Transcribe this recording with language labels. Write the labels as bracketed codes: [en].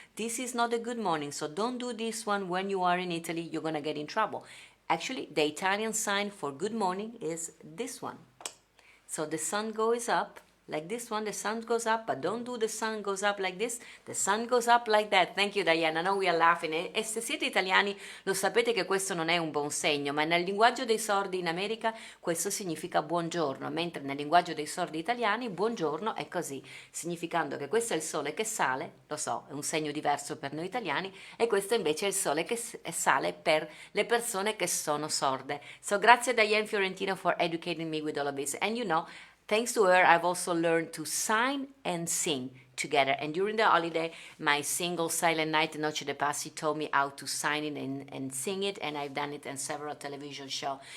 [en] This is not a good morning, so don't do this one when you are in Italy. You're gonna get in trouble. Actually, the Italian sign for good morning is this one. So the sun goes up like this one, the sun goes up, but don't do the sun goes up like this, the sun goes up like that. Thank you, Diana. I know we are laughing. [it] E se siete italiani lo sapete che questo non è un buon segno, ma nel linguaggio dei sordi in America questo significa buongiorno, mentre nel linguaggio dei sordi italiani buongiorno è così, significando che questo è il sole che sale, lo so, è un segno diverso per noi italiani, e questo invece è il sole che sale per le persone che sono sorde. [en] So grazie Diane Fiorentino for educating me with all of this. And thanks to her, I've also learned to sign and sing together. And during the holiday, my single Silent Night, Noche de Paz, she told me how to sign it and sing it, and I've done it in several television shows.